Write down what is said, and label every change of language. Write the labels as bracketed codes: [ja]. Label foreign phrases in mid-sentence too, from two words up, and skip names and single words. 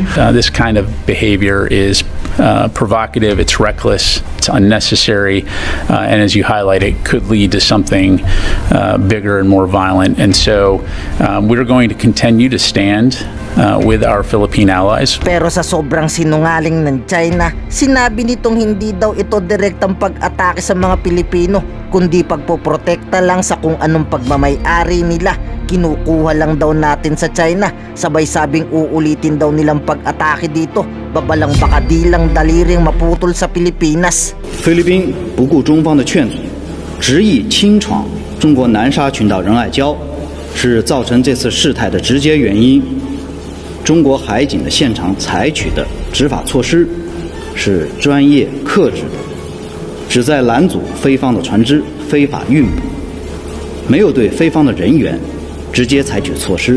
[en] This kind of behavior is provocative, it's reckless, it's unnecessary, and as you highlight, it could lead to something bigger and more violent. And so we're going to continue to stand with our Philippine allies. [tl] Pero sa sobrang sinungaling ng China, sinabi nitong hindi daw ito direktang pag-atake sa mga Pilipino, kundi pagpoprotekta lang sa kung anong pagmamay-ari nila. Kinukuha lang daw natin sa China, sabay sabing uulitin daw nilang pag-atake dito. Babalang baka di lang daliring maputol sa Pilipinas. [zh] 菲律宾不顾中方的劝阻，执意侵闯中国南沙群岛仁爱礁，是造成这次事态的直接原因。中国海警的现场采取的执法措施是专业克制的，旨在拦阻非方的船只非法运捕，没有对非方的人员直接采取措施。